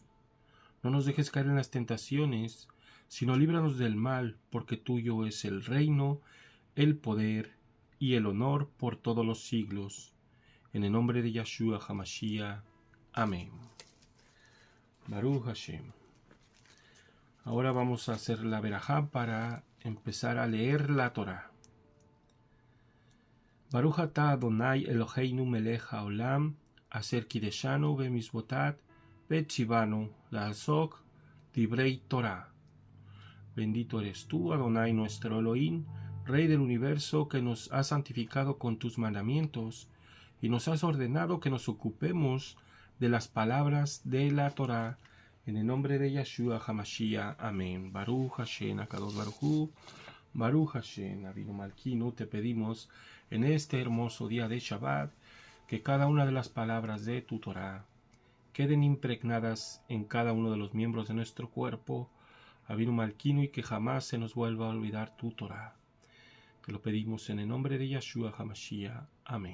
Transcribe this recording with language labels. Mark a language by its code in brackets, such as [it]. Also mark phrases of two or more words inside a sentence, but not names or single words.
[es] No nos dejes caer en las tentaciones, sino líbranos del mal, porque tuyo es el reino, el poder y el honor por todos los siglos. En el nombre de Yahshua Hamashiach. Amén. [he] ברוך השם. [es] Ahora vamos a hacer la verajá para empezar a leer la Torah. [he] ברוך אתה אדוני אלוהינו מלך העולם, אשר קדשנו במצוותיו, וציונו לעסוק בדברי תורה. [es] Bendito eres tú, Adonai nuestro Elohim, Rey del universo, que nos has santificado con tus mandamientos y nos has ordenado que nos ocupemos de las palabras de la Torá. En el nombre de Yeshua HaMashiach. Amén. [he] ברוך השם, הקדוש ברוך הוא, ברוך השם, אבינו מלכנו. [es] Te pedimos en este hermoso día de Shabbat que cada una de las palabras de tu Torá queden impregnadas en cada uno de los miembros de nuestro cuerpo, [he] אבינו מלכנו, [es] y que jamás se nos vuelva a olvidar tu Torá. Te lo pedimos en el nombre de Yeshua HaMashiach. Amén.